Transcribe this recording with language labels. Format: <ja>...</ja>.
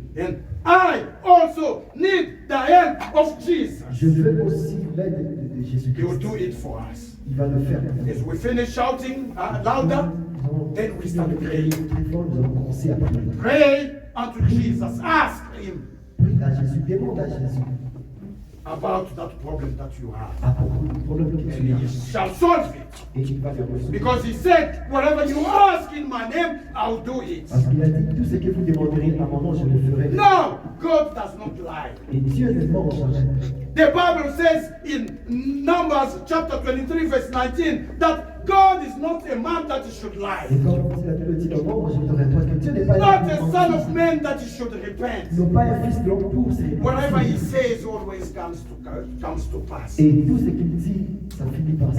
<en>And I also need the help of Jesus.</en> <fr>Je veux aussi l'aide de</fr> <en>He will do it for us.</en> <fr>Il va le faire.</fr> <en>As we finish shouting louder, then we start praying.</en> <fr>Très fort, nous allons commencer à prier.</fr> <en>Pray unto Jesus. Ask Him</en> <fr>Prie à Jésus, demande à Jésus</fr> <en>about that problem that you have.</en> <fr>à propos du problème que</fr> <en>And</en> <fr>tu</fr> <en>He</en> <fr>as.</fr> <en>shall solve it.</en> <fr>Et il va le résoudre.</fr> <en>Because He said, whatever you ask in my name, I'll do it.</en> <fr>Parce qu'il a dit, tout ce que vous demanderez à mon nom, je le ferai.</fr> <en>No, God does not lie.</en> <fr>Et Dieu ne ment jamais.</fr> <en>The Bible says in Numbers chapter 23 verse 19 that God is not a man that he should lie.</en> <fr>Et comme la Bible dit dans Nombre, je te réponds que Dieu n'est pas</fr> <en>Not a son of man that he should repent.</en> <fr>non pas un fils de l'homme pour se</fr> <en>Whatever he</en> <fr>repentir.</fr> <en>says always comes to pass.</en> <fr>Et tout ce qu'il dit, ça finit par se</fr>